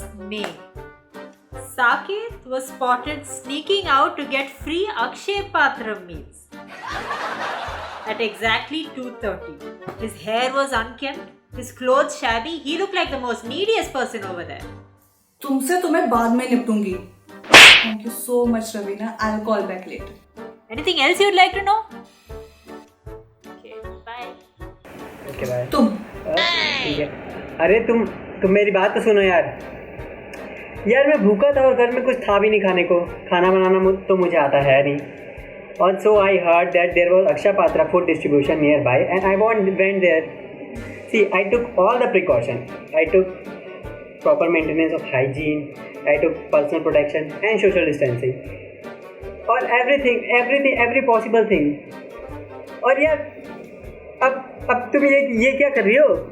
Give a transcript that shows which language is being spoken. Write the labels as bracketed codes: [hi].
[en] May. Saket was spotted sneaking out to get free Akshay Patram meals. At exactly 2:30. His hair was unkempt, his clothes shabby. He looked like the most neediest person over there. [hi] तुमसे तो मैं बाद में निपटूंगी. [en] Thank you so much, Ravina. I'll call back later. Anything else you'd like to know? Okay, bye. Okay, bye. [hi] तुम. ठीक है. अरे तुम मेरी बात तो सुनो यार. मैं भूखा था और घर में कुछ था भी नहीं खाने को. खाना बनाना तो मुझे आता है नहीं. [en] Also, I heard that there was Akshay Patra food distribution nearby, and I went there. See, I took all the precautions. I took proper maintenance of hygiene. I took personal protection and social distancing. Or every possible thing. [hi] और यार, अब तुम ये क्या कर रही हो?